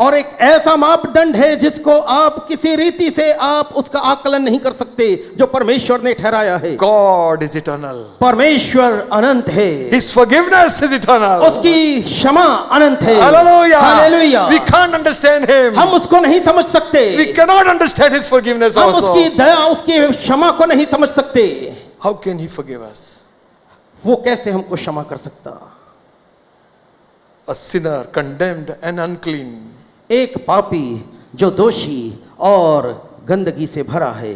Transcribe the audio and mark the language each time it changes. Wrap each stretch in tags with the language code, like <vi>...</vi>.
<hi>और एक ऐसा मापदंड है जिसको आप किसी रीति से आप उसका आकलन नहीं कर सकते, जो परमेश्वर ने ठहराया है।</hi> <en>God is eternal.</en> <hi>परमेश्वर अनंत है।</hi> <en>His forgiveness is eternal.</en> <hi>उसकी क्षमा अनंत है।</hi> <en>Hallelujah.</en> <hi>Hallelujah.</hi> <en>We can't understand him.</en> <hi>हम उसको नहीं समझ सकते।</hi> <en>We cannot understand his forgiveness</en> <hi>हम</hi> <en>also.</en> <hi>उसकी दया, उसकी क्षमा को नहीं समझ सकते।</hi> <en>How can he forgive us?</en> <hi>वो कैसे हमको क्षमा कर सकता?</hi> <en>A sinner condemned and unclean.</en> <hi>एक पापी जो दोषी और गंदगी से भरा है।</hi>